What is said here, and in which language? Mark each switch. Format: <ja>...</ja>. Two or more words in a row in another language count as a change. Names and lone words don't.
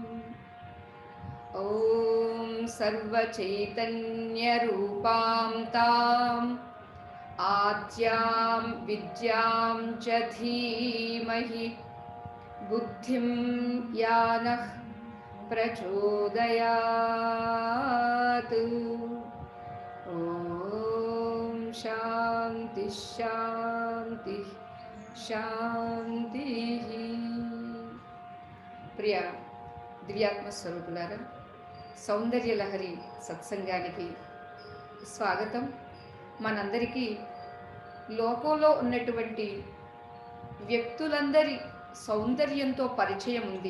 <sa>ॐ सर्वचैतन्यरूपां ताम् आद्यां विद्यां च धीमहि बुद्धिं यानः प्रचोदयात्। ॐ शान्ति शान्ति शान्तिः।</sa> <te>ప్రియ దివ్యాత్మ స్వరూపులారా, సౌందర్య లహరి సత్సంగానికి స్వాగతం. మనందరికీ లోకంలో ఉన్నటువంటి వ్యక్తులందరి సౌందర్యంతో పరిచయం ఉంది.</te>